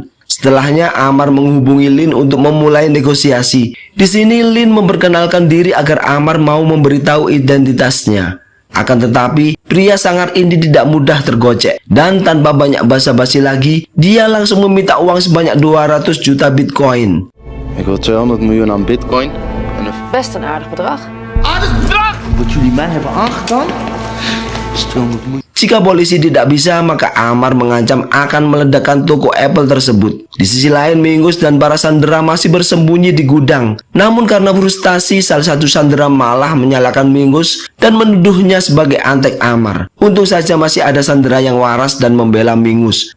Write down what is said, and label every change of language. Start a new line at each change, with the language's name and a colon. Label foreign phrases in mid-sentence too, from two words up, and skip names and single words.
Indonesian: Setelahnya, Amar menghubungi Lin untuk memulai negosiasi. Di sini, Lin memperkenalkan diri agar Amar mau memberitahu identitasnya. Akan tetapi, pria sangar ini tidak mudah tergocek. Dan tanpa banyak basa-basi lagi, dia langsung meminta uang sebanyak 200 juta bitcoin.
Dutch: Ik wil 200 miljoen aan bitcoin. En Best een aardig bedrag. Aardig bedrag! wat jullie mij hebben aangedaan, is 200 miljoen.
Indonesian: Jika polisi tidak bisa, maka Amar mengancam akan meledakkan toko Apple tersebut. Di sisi lain, Mingus dan para sandera masih bersembunyi di gudang. Namun karena frustasi, salah satu sandera malah menyalahkan Mingus dan menuduhnya sebagai antek Amar. Untung saja masih ada sandera yang waras dan membela Mingus.